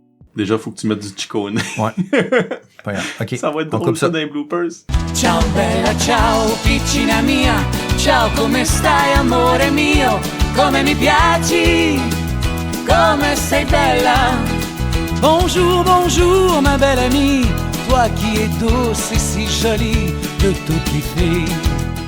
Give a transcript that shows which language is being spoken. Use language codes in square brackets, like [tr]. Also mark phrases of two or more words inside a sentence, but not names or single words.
[fr] Déjà, faut que tu mettes du Ciccone. Ouais. Pas grave. OK. Ça va être On drôle coupe ça dans les bloopers. [it] Ciao bella, ciao piccina mia, ciao come stai amore mio, come mi piaci, come sei bella. [fr] Bonjour, bonjour ma belle amie, toi qui es douce et si jolie de toutes les filles.